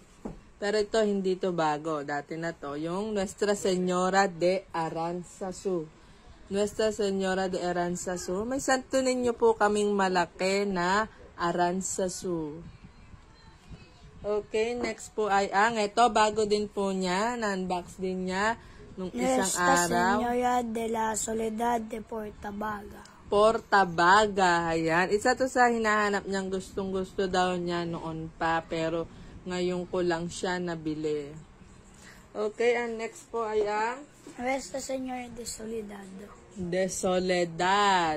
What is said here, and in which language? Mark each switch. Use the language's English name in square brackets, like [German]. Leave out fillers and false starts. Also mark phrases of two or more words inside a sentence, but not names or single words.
[Filipino] Pero ito, hindi to bago. Dati na to, yung Nuestra Señora de Aranzazu. Nuestra Señora de Aranzazu. May santo ninyo po kaming malaki na Aranzazu. Okay, next po ay ito, bago din po niya, na-unbox din niya nung isang Nuestra araw. Señora de la Soledad de Portabaga. Portabaga, ayan. Isa to sa hinahanap niyang gustong-gusto daw niya noon pa, pero ngayon ko lang siya nabili. Okay, [English] and next [Filipino] po ay ang Nuestra Señora de Soledad. De Soledad.